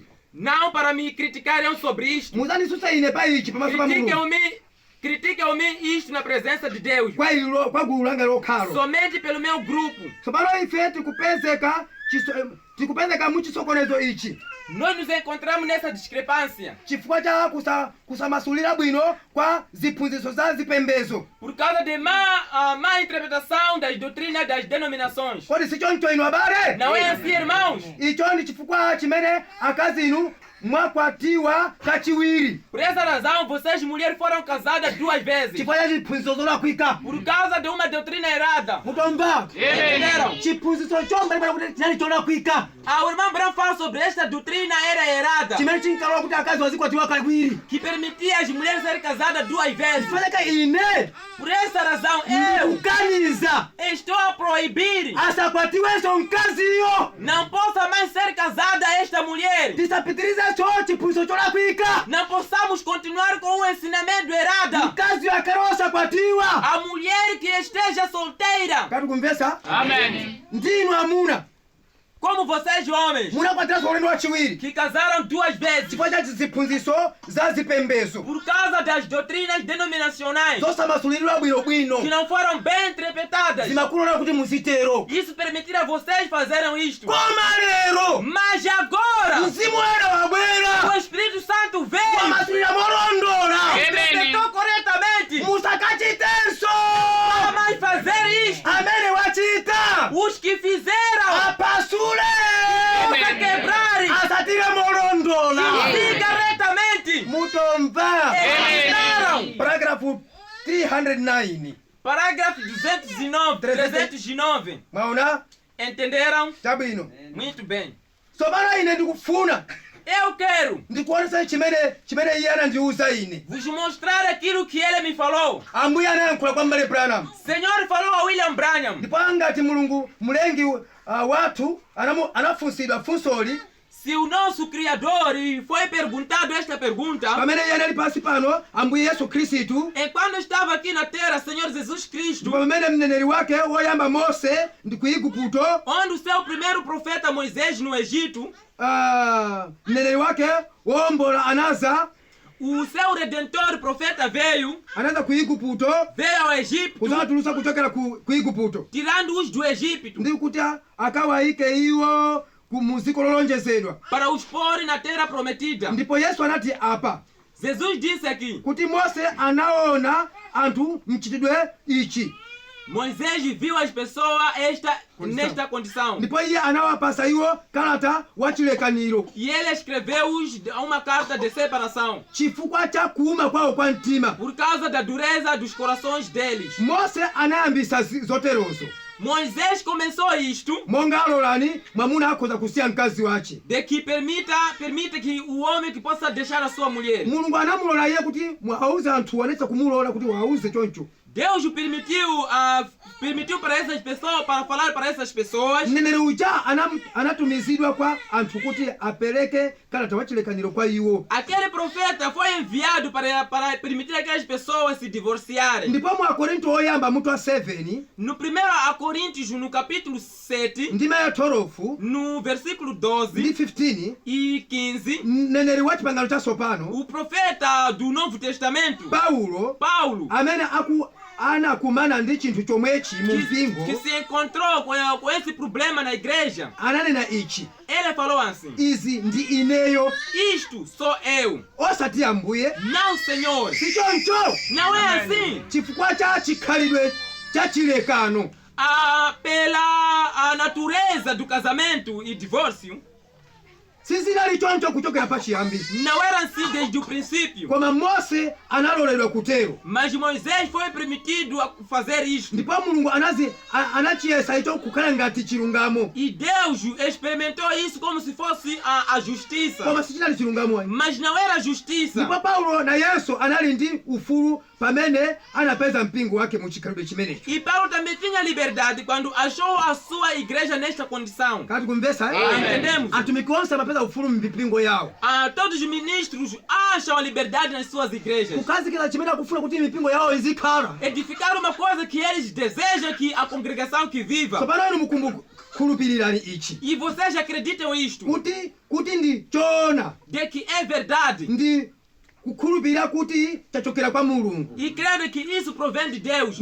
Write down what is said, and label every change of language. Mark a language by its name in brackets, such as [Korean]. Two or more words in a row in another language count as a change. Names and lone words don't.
[Portuguese] Não para me criticarem sobre isto. [Nyanja] Muzandisusa ine pa ichi pamaso pa Mulungu. [Portuguese] Critiquem-me isto na presença de Deus. [Nyanja] Kwa gulu langa lokhalo. [Portuguese] Somente pelo meu grupo. [Nyanja] Tsopano ife tikupezeka muchisokonezo ichi [Portuguese] Nós nos encontramos nessa discrepância. [Nyanja] chifukwa cha kusamasulira bwino kwa ziphunzitso za zipembedzo. [Portuguese] Por causa de má interpretação das doutrinas das denominações. [Nyanja] Kodi si choncho inu abale? [Portuguese] Não é assim, irmãos? [Nyanja] Icho ndi chifukwa chimene akazi inu mwakwatiwa kachiwiri. [Portuguese] Por essa razão, vocês mulheres foram casadas 2 vezes. [Nyanja] Chifukwa cha chiphunzitso zolakwika. [Portuguese] Por causa de uma doutrina errada. [Nyanja] Mutomba. [Portuguese] Entenderam? [Nyanja] Chiphunzitso chomwe kuti chinali cholakwika. [Portuguese] O irmão Branham fala sobre esta doutrina era errada. [Nyanja] Chimene chinkalola kuti akazi wazikwatiwa kachiwiri. [Portuguese] Que permitia as mulheres serem casadas 2 vezes. [Nyanja] Chifukwa chake ine [Portuguese] Por essa razão, eu [Nyanja] ndikuganiza [Portuguese] estou a proibir. [Nyanja] asakwatiwenso mkaziyo [Portuguese] Não possa mais ser casada esta mulher. [Nyanja] tisapitirizenso chiphunzitso cholakwika [Portuguese] Não possamos continuar com o ensinamento errado. [Nyanja] mkaziyo akale osakwatiwa. [Portuguese] A mulher que esteja solteira, [Nyanja] kati kumvesa [Portuguese] Amen. [Nyanja] ndinu amuna [Portuguese] como vocês homens, [Nyanja] munakwatiranso ulendo wachiwiri [Portuguese] que casaram 2 vezes [Nyanja] chifukwa cha ziphunzitso za zipembedzo [Portuguese] por causa das doutrinas denominacionais [Nyanja] zosamasulidwa bwinobwino [Portuguese] que não foram bem interpretadas. [Nyanja] zimakulonera kuti muzitero. [Portuguese] Isso permitirá vocês fazerem isto. [Nyanja] Koma lero [Portuguese] Mas agora, [Nyanja] mzimu woyera wabwera [Portuguese] o Espírito Santo veio, [Nyanja] wamasulira molondola [Portuguese] interpretou corretamente. [Nyanja] musakachitenso [Portuguese] Não mais fazer isto. [Nyanja] amene wachita [Portuguese] Os que fizeram, [Nyanja] apasule [Portuguese] possa quebrar, [Nyanja] asatire molondola. [Portuguese] siga retamente. [Nyanja] mutomva [Portuguese] Eles [Nyanja] paragrafu 309 [Portuguese] Parágrafo 309. [Nyanja] mwaona [Portuguese] Entenderam? [Nyanja] chabwino. [Portuguese] Muito bem. [Nyanja] tsopano ine ndikufuna [Portuguese] Eu quero [Nyanja] ndikuonesa chimene iye anandiuza ine. [Portuguese] vos mostrar aquilo que ele me falou. [Nyanja] ambuye anayankhula kwa mbale Branham. [Portuguese] Senhor falou a William Branham. [Nyanja] ndipo angati mulungu mulengi wathu anafunsidwa funsoli [Portuguese] Se o nosso Criador foi perguntado esta pergunta, [Nyanja] pamene iye anali pansi pano ambuye yesu khristu, [Portuguese] enquanto estava aqui na terra, Senhor Jesus Cristo, [Nyanja] ndipo pamene mneneri wake woyamba mose ndi ku igupto, [Portuguese] onde o seu primeiro profeta Moisés no Egito, [Nyanja] mneneri wake wowombola anaza [Portuguese] o seu redentor profeta veio [Nyanja] ku igupto [Portuguese] ao Egito, [Nyanja] kuzawatulutsa kuchokera ku igupto [Portuguese] tirando-os do Egito, [Nyanja] ndi kuti akawayike iwo mu dziko lolonjezedwa. [Portuguese] para os pôr na terra prometida. [Nyanja] ndipo yesu anati apa [Portuguese] Jesus disse aqui, [Nyanja] kuti mose anaona anthu mchitidwe ichi, [Portuguese] Moisés viu as pessoas nesta condição. [Nyanja] ndipo iye anawapasa iwo kalata wachilekaniro [Portuguese] E ele escreveu-os uma carta de separação, [Nyanja] chifukwa cha kuuma kwawo kwa mtima. [Portuguese] por causa da dureza dos corações deles. [Nyanja] mose anayambisa zoterozo [Portuguese] Moisés começou isto, [Nyanja] monga alolani mwamuna akhoza kusiya mkazi wace. [Portuguese] de que permita que o homem que possa deixar a sua mulher. [Nyanja] mulungu anamulola iye kuti awuze anthu anetsa kumulola kuti awuze choncho. [Portuguese] Deus o permitiu para essas pessoas, para falar para essas pessoas. [Nyanja] mneneri uja anatumizidwa kwa anthu kuti apereke kalata wachilekaniro kwa iwo. [Portuguese] Aquele profeta foi enviado para permitir aquelas pessoas se divorciarem. [Nyanja] ndipo mu akorinto oyamba mutu wa 7 [Portuguese] No 1 Coríntios, no capítulo 7, [Nyanja] ndima ya 12 [Portuguese] no versículo [Nyanja] ndi 12 15, [Portuguese] e 15, [Nyanja] mneneri wa chipangano chatsopano [Portuguese] o profeta do Novo Testamento, [Nyanja] paulo amene anakumana ndi chinthu chomwechi mu mpingo [Portuguese] que se encontrou com esse problema na igreja, [Nyanja] ananena ichi: [Portuguese] ele falou assim: [Nyanja] izi ndi ineyo, [Portuguese] isto sou eu, [Nyanja] osati ambuye. [Portuguese] não Senhor. [Nyanja] si choncho [Portuguese] Não é assim. [Nyanja] chifukwa cha chikhalidwe cha chilekano [Portuguese] Pela natureza do casamento e divórcio, [Nyanja] sizinali choncho kuchokera pachiyambi, [Portuguese] não era assim desde o princípio. [Nyanja] koma mose analoledwa kutero. [Portuguese] Mas Moisés foi permitido a fazer isto. [Nyanja] ndipo mulungu anachiyesa icho kukhala ngati chilungamo, [Portuguese] E Deus experimentou isso como se fosse a justiça. [Nyanja] koma sichinali chilungamo. [Portuguese] Mas não era justiça. [Nyanja] ndipo paulo na yesu anali ndi ufulu pamene anapeza mpingo wake mu chikhalidwe chimenecho. [Portuguese] E Paulo também tinha liberdade quando achou a sua igreja nesta condição. [Nyanja] kati kumvesa [Portuguese] Entendemos? [Nyanja] atumiki onse amapeza ufulu mipingo yawo. [Portuguese] Todos os ministros acham a liberdade nas suas igrejas. [Nyanja] kukhazikitsa chimene akufuna kuti mipingo yawo izikhala. [Portuguese] Edificar uma coisa que eles desejam que a congregação que viva. [Nyanja] tsopano inu mukhulupirirani ichi [Portuguese] E vocês acreditam isto? [Nyanja] kuti ndi choona, [Portuguese] De que é verdade. [Nyanja] ndi kukhulupirira kuti chachokera kwa mulungu, [Portuguese] E credo que isso provém de Deus.